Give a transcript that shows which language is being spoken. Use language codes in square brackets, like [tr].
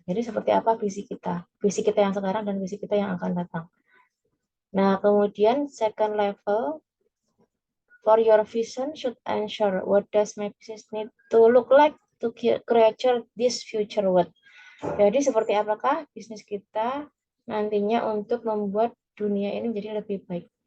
[id] Jadi seperti apa visi kita? Visi kita yang sekarang dan visi kita yang akan datang. Nah, kemudian [en] second level, for your vision should ensure what does my business need to look like to create this future world. [id] Jadi seperti apakah bisnis kita nantinya untuk membuat dunia ini menjadi lebih baik.